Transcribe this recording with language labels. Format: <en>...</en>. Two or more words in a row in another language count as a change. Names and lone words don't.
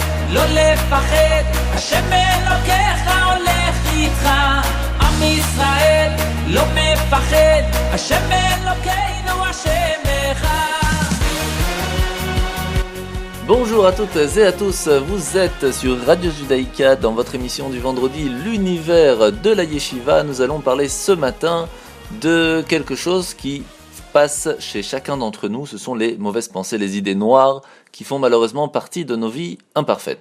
<he>לא לפחד, השם אלוקיך הולך איתך. עם ישראל לא מפחד, השם אלוקינו השם אחד.</he> <fr>Bonjour à toutes et à tous, vous êtes sur Radio Judaïka dans votre émission du vendredi, l'univers de la Yeshiva. Nous allons parler ce matin de quelque chose qui passe chez chacun d'entre nous, ce sont les mauvaises pensées, les idées noires qui font malheureusement partie de nos vies imparfaites.</fr>